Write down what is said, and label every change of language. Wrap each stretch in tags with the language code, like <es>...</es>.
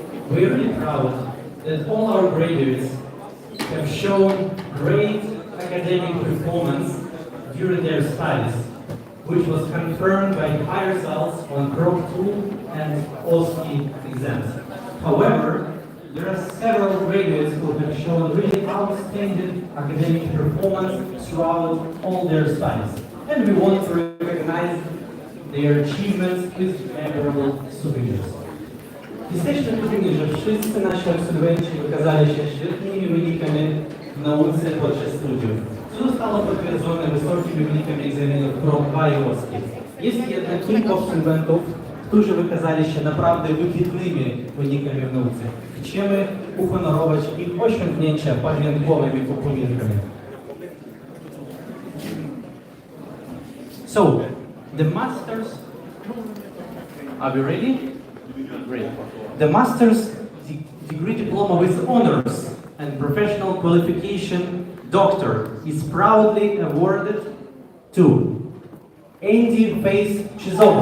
<en>We are really proud that all our graduates have shown great academic performance during their studies, which was confirmed by high results on Prop 2 and OSCE exams. However, there are several graduates who have shown really outstanding academic performance throughout all their studies, and we want to recognize their achievements with memorable souvenirs.</en> <pl>Jesteśmy pewni, że wszyscy nasi absolwenci wykazali się świetnymi wynikami w nauce podczas studiów, co zostało potwierdzone wysokimi wynikami egzaminów PROM 2 i OSCE. Jest jednak kilka absolwentów, którzy wykazali się naprawdę wybitnymi wynikami w nauce. Chcemy uhonorować ich osiągnięcia pamiątkowymi upominkami.</pl> <en>So, the masters, are we ready? Great. The master's degree diploma with honors and professional qualification doctor is proudly awarded to Andy Face Chizova.</en>